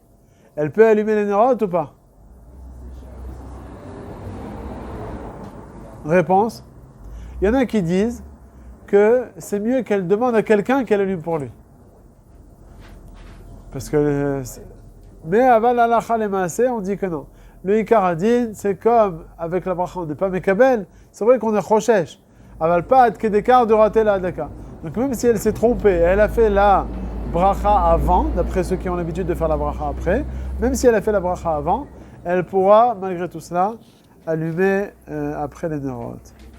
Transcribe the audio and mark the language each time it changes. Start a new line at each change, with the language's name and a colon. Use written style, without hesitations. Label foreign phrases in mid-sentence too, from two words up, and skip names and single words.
French: Elle peut allumer les nérotes ou pas? Réponse. Il y en a qui disent que c'est mieux qu'elle demande à quelqu'un qu'elle allume pour lui. Parce que... Mais
Hebrew: אבל הלכה למעשה,
French: on dit que non. Le
Hebrew: עיקר הדין,
French: c'est comme avec la bracha, on n'est pas mekabel, c'est vrai qu'on est choshesh. Aval pas
Hebrew: עד כדי כך
French: de rater la adaka. Donc même si elle s'est trompée, elle a fait la bracha avant, d'après ceux qui ont l'habitude de faire la bracha après, même si elle a fait la bracha avant, elle pourra, malgré tout cela, allumer après les nérotes.